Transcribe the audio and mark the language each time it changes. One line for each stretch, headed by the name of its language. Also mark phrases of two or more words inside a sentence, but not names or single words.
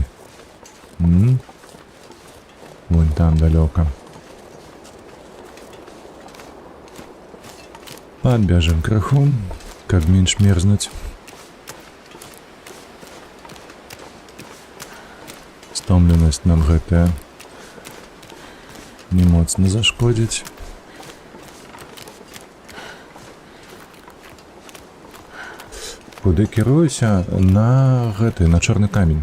Russian: Вон там далеко. Подбежим краху, как меньше мерзнуть.
Belarusian: стомленасць нам гэтая не моцна зашкодзіць. Куды кіруюся? На чорны камень.